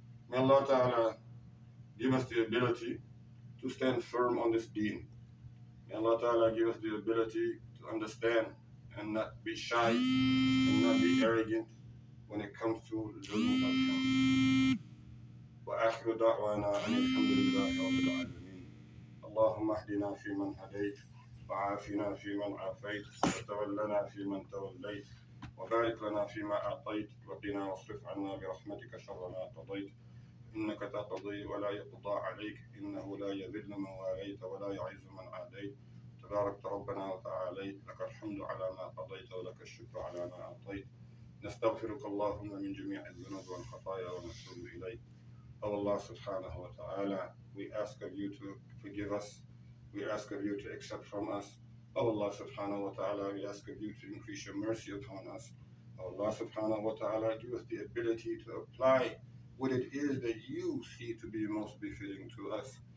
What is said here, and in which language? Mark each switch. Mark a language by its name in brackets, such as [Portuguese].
[English] May Allah Ta'ala give us the ability to stand firm on this deen. May Allah Ta'ala give us the ability to understand and not be shy and not be arrogant when it comes to learning of him. [Arabic] وآخر دعوانا أن الحمد لله رب العالمين. اللهم اهدنا فيمن هديت وعافنا فيمن عافيت وتولنا فيمن توليت وبارك لنا فيما أعطيت وقنا واصرف عنا برحمتك شر ما قضيت إنك تقضي ولا يقضى عليك إنه لا يذل من واليت ولا يعز من عاديت تباركت ربنا وتعاليت لك الحمد على ما قضيت ولك الشكر على ما أعطيت نستغفرك اللهم من جميع الذنوب والخطايا ونتوب إليك. [English] O Allah subhanahu wa ta'ala, we ask of you to forgive us. We ask of you to accept from us. O Allah subhanahu wa ta'ala, we ask of you to increase your mercy upon us. O Allah subhanahu wa ta'ala, give us the ability to apply what it is that you see to be most befitting to us.